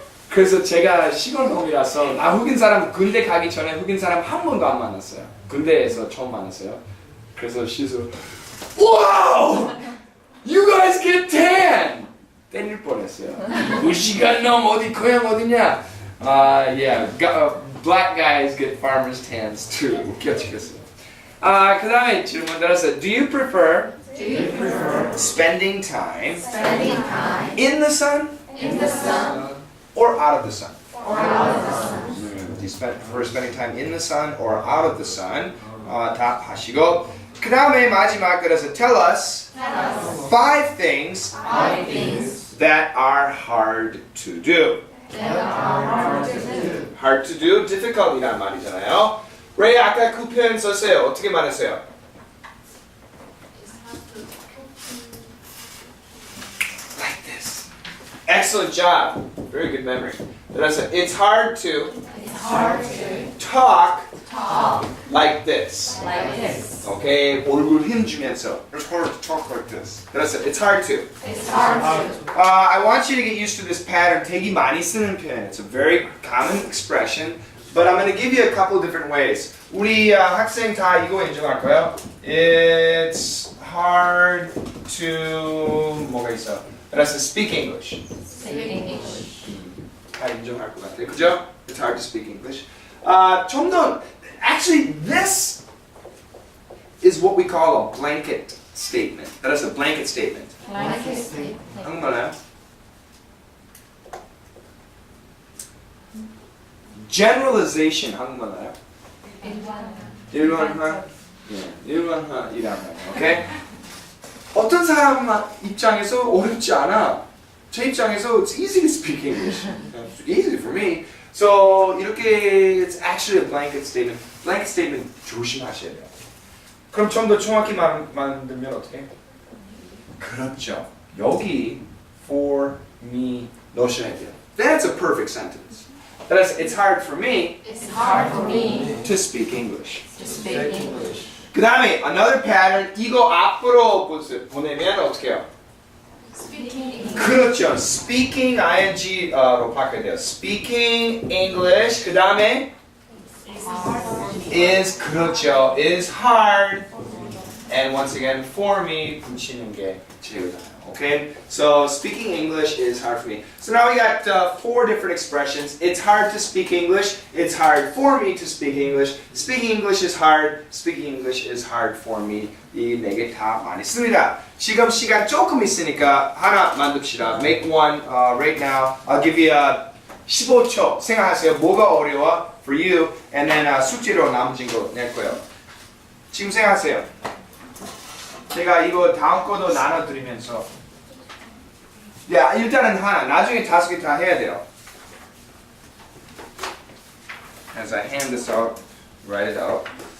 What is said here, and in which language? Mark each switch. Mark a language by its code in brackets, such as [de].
[ko] 그래서 제가 시골놈이라서 나 흑인 사람 군대 가기 전에 흑인 사람 한 번도 안 만났어요. 군대에서 처음 만났어요. 그래서 시서 와우! [en] You guys get tan! [ko] 때릴 뻔했어요. 무시간 놈 어디 고향 어디냐? [en] Yeah, black guys get farmers tans too. [ko] 웃겨 죽겠어요. 그 다음에 질문 들었어요. [en] Do you prefer spending time in the sun or out of the sun? Do you prefer spending time in the sun or out of the sun? [ko] 답하시고 그 다음에 마지막 그래서 [en] tell us 5 things that are hard to do. Hard to do, [ko] difficult이란 말이잖아요. 레이 아까 그 표현 썼어요. 어떻게 말했어요? [en] Like this. Excellent job. Very good memory. [ko] 그래서 [en] it's hard to talk like this. [ko] Okay, 얼굴 힘 주면서. [en] It's hard to talk like this. [ko] 그래서 [en] it's hard to. I want you to get used to this pattern. [ko] 되게 많이 쓰는 표현. [en] It's a very common expression. But I'm going to give you a couple of different ways. [ko] 우리 학생 다 이거 인정할까요? [en] It's hard to [ko] 뭐가 있어? [en] 그래서 speak English. [ko] 다 인정할 것 같아요. 그죠? [en] It's hard to speak English. [ko] 좀 더 [en] actually this is what we call a blanket statement. 그래서 blanket statement. [ko] 한국말로요? generalization 한국말로요? 일반화. 일반화이란 말이에요. 오케이? 어떤 사람 입장에서 어렵지 않아. 제 입장에서 [en] it's easy to speak English. It's easy for me. So 이렇게 it's actually a blanket statement. Blanket statement [ko] 조심하셔야 돼요. 그럼 좀 더 정확히 만들면 어떻게? 그렇죠. 여기 for me 넣으셔야 돼요. [en] That's a perfect sentence. That's it's hard for me to speak English. [ko] 그 다음에 [en] another pattern [ko] 이거 앞으로 보내면 어떻게 해요? 그렇죠. Speaking ing로 바꿔야 돼요. [en] Speaking English [ko] 그 다음에 [en] is 그렇죠. is hard and once again for me [ko] 붙이는 게 제일 나아요. [en] Okay, so speaking English is hard for me. So now we got 4 different expressions. It's hard to speak English. It's hard for me to speak English. Speaking English is hard. Speaking English is hard for me. [ko] 이 4개 다 많이 씁니다. 지금 시간 조금 있으니까 하나 만듭시다. [en] Make one right now. I'll give you 15초. [ko] 생각하세요. 뭐가 어려워? [en] For you. And then [ko] 숙제로 남은 거 낼 거예요. 지금 생각하세요. 제가 이거 다음 거도 나눠드리면서 야, 일단은 하나, 나중에 5개 다 해야 돼요. [en] As I hand this out, write it out.